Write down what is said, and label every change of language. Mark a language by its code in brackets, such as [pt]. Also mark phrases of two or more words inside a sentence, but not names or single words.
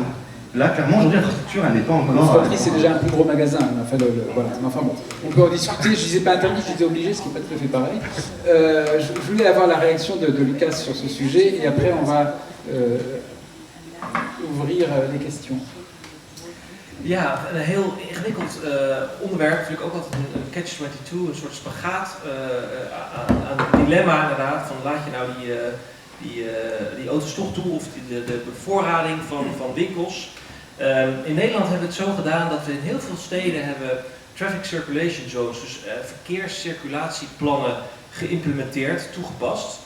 [fr] Là, clairement, aujourd'hui, l'infrastructure, elle n'est pas encore... Le Franprix, c'est déjà un plus gros magasin. Voilà. Enfin bon, on peut en discuter. Je disais pas interdit, je disais obligé, ce qui n'est pas tout à fait pareil. Je voulais avoir la réaction de Lucas sur ce sujet, et après, on va ouvrir les questions. [nl] Ja, een heel ingewikkeld onderwerp, natuurlijk ook altijd een catch-22, een soort spagaat aan het dilemma inderdaad, van laat je nou die auto's toch toe of de bevoorrading van winkels. In Nederland hebben we het zo gedaan dat we in heel veel steden hebben [en] traffic circulation zones, [nl] dus verkeerscirculatieplannen geïmplementeerd, toegepast.